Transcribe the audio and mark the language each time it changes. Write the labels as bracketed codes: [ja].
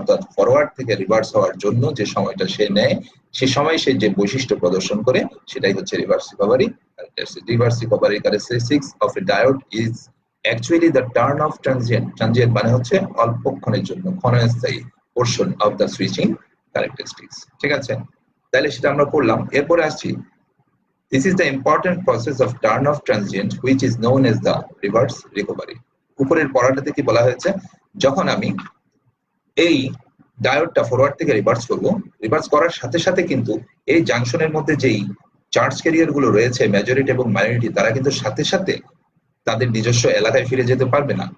[bn] অর্থাৎ ফরওয়ার্ড থেকে রিভার্স হওয়ার জন্য যে সময়টা সে নেয়, সে সময় সে যে বৈশিষ্ট্য প্রদর্শন করে সেটাই হচ্ছে reverse recovery characteristics. [en] Reverse recovery characteristics of a diode is actually the turn off transient. [bn] Transient মানে হচ্ছে অল্পক্ষণের জন্য, ক্ষণস্থায়ী [en] Portion of the switching characteristics. [bn] ঠিক আছে, তাহলে সেটা আমরা করলাম। এরপরে আসছি, [en] this is the important process of turn off transient which is known as the reverse recovery. [bn] উপরের পড়াটাতে কি বলা হয়েছে, যখন আমি এই ডায়োডটা ফরওয়ার্ড থেকে রিভার্স করব, রিভার্স করার সাথে সাথে কিন্তু এই জাংশনের মধ্যে যেই চার্জ ক্যারিয়ার গুলো রয়েছে মেজরিটি এবং মাইনরিটি, তারা কিন্তু সাথে সাথে তাদের নিজস্ব এলাকায় ফিরে যেতে পারবে না।